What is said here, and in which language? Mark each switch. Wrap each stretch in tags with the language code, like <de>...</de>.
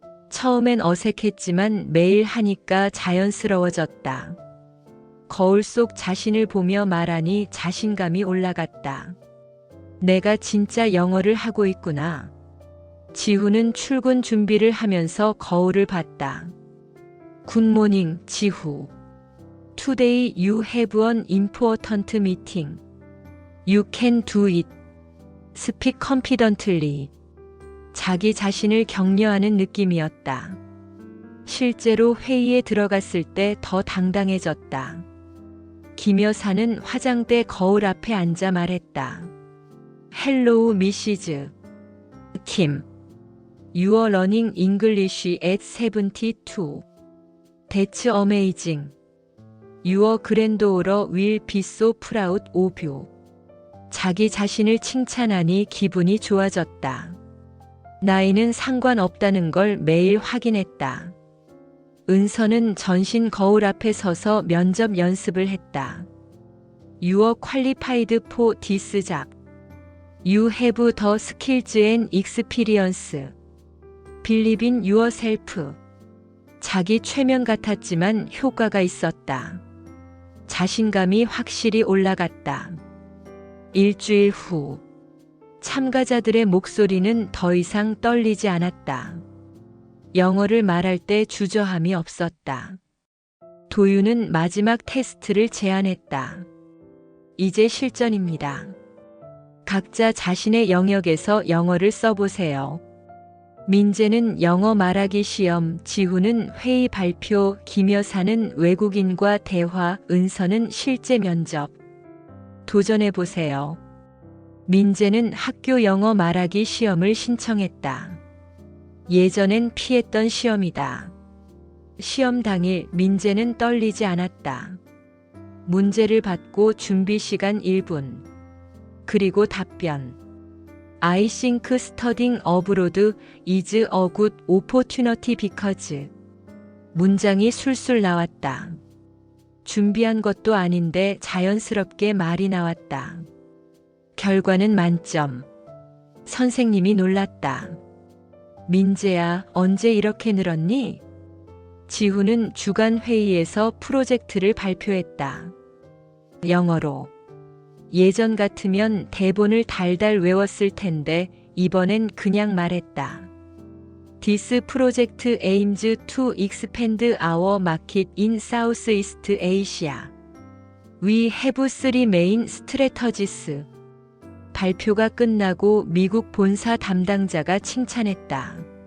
<ko>처음엔 어색했지만 매일 하니까 자연스러워졌다. 거울 속 자신을 보며 말하니 자신감이 올라갔다. 내가 진짜 영어를 하고 있구나. 지후는 출근 준비를 하면서 거울을 봤다.</ko> <en>굿모닝, 지후. Today you have an important meeting. You can do it. Speak confidently.</en> <ko>자기 자신을 격려하는 느낌이었다. 실제로 회의에 들어갔을 때 더 당당해졌다. 김 여사는 화장대 거울 앞에 앉아 말했다.</ko> <en>Hello, Mrs. Kim. You are learning English at 72. That's amazing. Your granddaughter will be so proud of you.</en> <ko>자기 자신을 칭찬하니 기분이 좋아졌다. 나이는 상관없다는 걸 매일 확인했다. 은서는 전신 거울 앞에 서서 면접 연습을 했다.</ko> <en>You are qualified for this job. You have the skills and experience. Believe in yourself.</en> <ko>자기 최면 같았지만 효과가 있었다. 자신감이 확실히 올라갔다. 일주일 후. 참가자들의 목소리는 더 이상 떨리지 않았다. 영어를 말할 때 주저함이 없었다. 도윤은 마지막 테스트를 제안했다. 이제 실전입니다. 각자 자신의 영역에서 영어를 써보세요. 민재는 영어 말하기 시험, 지후는 회의 발표, 김 여사는 외국인과 대화, 은서는 실제 면접. 도전해보세요. 민재는 학교 영어 말하기 시험을 신청했다. 예전엔 피했던 시험이다. 시험 당일 민재는 떨리지 않았다. 문제를 받고 준비 시간 1분. 그리고 답변.</ko> <en>I think studying abroad is a good opportunity because.</en> <ko>문장이 술술 나왔다. 준비한 것도 아닌데 자연스럽게 말이 나왔다. 결과는 만점. 선생님이 놀랐다. 민재야, 언제 이렇게 늘었니? 지훈은 주간 회의에서 프로젝트를 발표했다. 영어로. 예전 같으면 대본을 달달 외웠을 텐데 이번엔 그냥 말했다.</ko> <en>This project aims to expand our market in Southeast Asia. We have three main strategies.</en> <ko>발표가 끝나고 미국 본사 담당자가 칭찬했다.</ko>